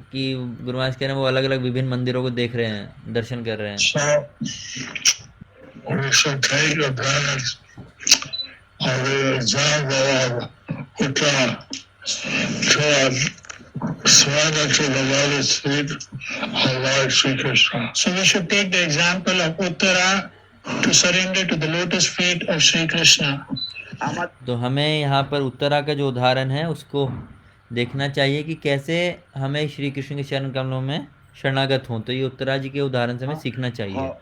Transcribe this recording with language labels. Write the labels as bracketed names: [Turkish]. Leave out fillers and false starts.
[Hindi] कि गुरु महाराज कह रहे हैं वो अलग अलग विभिन्न मंदिरों को देख रहे हैं, दर्शन कर रहे हैं। [English] So we should take advantage of the example of Uttara to surrender to the lotus feet of Lord Sri Krishna. So we should take the example of Uttara to surrender to the lotus feet of Sri Krishna. [Hindi] तो हमें यहाँ पर उत्तरा का जो उदाहरण है उसको देखना चाहिए कि कैसे हमें श्री कृष्ण के चरण कमलों में शरणागत हों। तो ये उत्तरा जी के उदाहरण से हमें सीखना चाहिए।